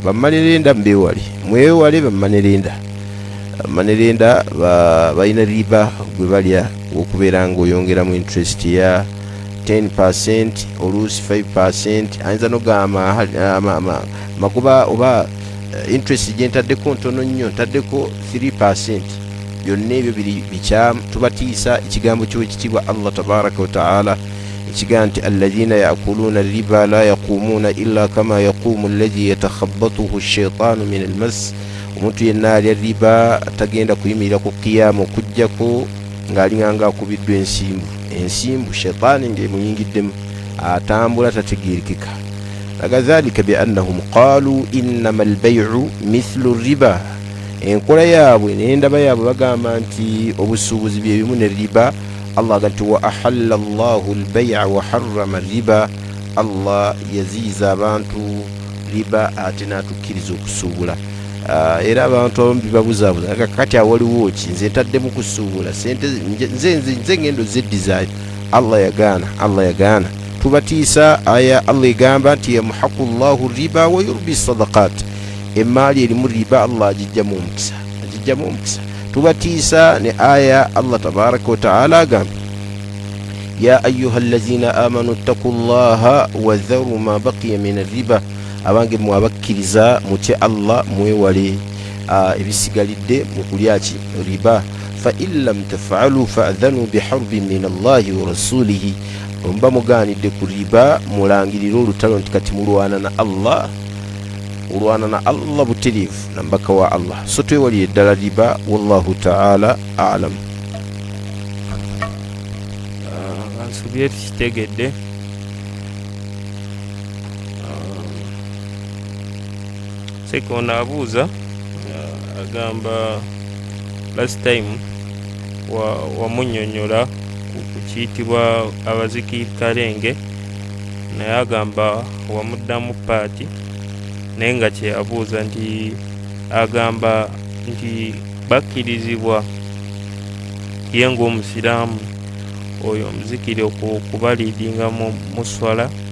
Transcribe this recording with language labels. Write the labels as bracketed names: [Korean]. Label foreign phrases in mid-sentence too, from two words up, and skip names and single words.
[Ganda] Bammanerenda mbewale, mwewale bammanerenda. Bammanerenda balina riba gwe balya okubeera ng'oyongeramu interest ya 10% oluusi 5%, ayinza nogamba makuba oba interest gyentaddeko ntono nnyo, ntaddeko 3%. Byonna ebyo bikyamu. Tubatiisa ekigambo ky'ekitiibwa [Arabic] الله تبارك وتعالى [Ganda] ekigaa nti [Arabic] الذين يأكلون الربا لا يقومون إلا كما يقوم الذي يتخبطه الشيطان من المس. [Ganda] Omuntu yenna alya riba tagenda kuyimirira ku qiyaamu okujjako ng'alinganga akubiddwa ensimbu shaytaani ng'emuyingiddemu, atambula tategeerekeka. [Arabic] وكذلك بأنهم قالوا إنما البيع مثل الربا. [Ganda] Enkola yaabwe n'endaba yaabwe bagamba nti obusuubuzi bye bimu ne riba. Allah agati [Arabic] وأحل الله البيع وحرم الربا. [Ganda] Allah yaziiza abantu riba ate n'atukkiriza okusuubula. Era abantu abamu bibabuzaabuza kati awaliwo ki, nze ntaddemu kusuubula sente nze ngendo zeddizaayo. Allah yagaana. Tubatiisa aya Allah egamba nti [Arabic] يمحق الله الربا ويربي الصدقات. [Ganda] Emaali erimu riba Allah agijjamu omukisa. Tubatiisa ne aya [Arabic] الله تبارك وتعالى agamba يا أيها الذين آمنوا اتقوا الله وذروا ما بقي من الربا. [Ganda] Abange mwabakkiriza mutye Allah, mwewale ebisigalidde mu kulyaki riba. [Arabic] فإن لم تفعلوا فأذنوا بحرب من الله ورسوله. [Ganda] Omba mugaanidde ku riba mulangirire olutalo nti kati mulwana na Allah butereevu na mbaka wa Allah. So twewalire ddala riba. [Arabic] والله تعالى أعلم. [Ganda] Ansubye tukitegedde. Sekondo abuuza agamba [English] last time [Ganda] wamunnyonnyola ku kiyitibwa abazikirikalenge, naye agamba wamuddamu paati, naye nga kye abuuza nti agamba nti bakkirizibwa ye ng'omusiraamu oyo omuzikiri okubaliidinga mu swala,